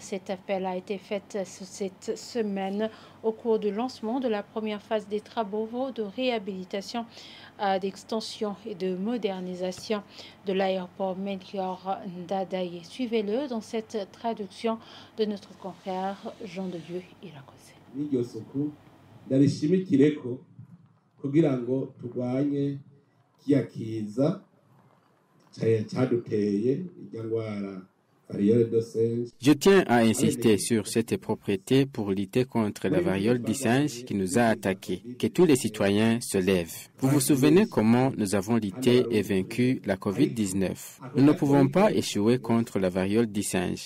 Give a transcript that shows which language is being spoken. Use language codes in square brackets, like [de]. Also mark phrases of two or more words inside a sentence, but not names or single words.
[fr] Cet appel a été fait cette semaine au cours du lancement de la première phase des travaux de réhabilitation, d'extension et de modernisation de l'aéroport Melchior Ndadaye. Suivez-le dans cette traduction de notre confrère Jean de Dieu Irakoze. [rn] N'iryo suku ndarishimikireko kugira ngo turwanye kiya kiza caduteye irya ngwara. [fr] Je tiens à insister sur cette propriété pour lutter contre la variole du singe qui nous a attaqués. Que tous les citoyens se lèvent. Vous vous souvenez comment nous avons lutté et vaincu la COVID-19? Nous ne pouvons pas échouer contre la variole du singe.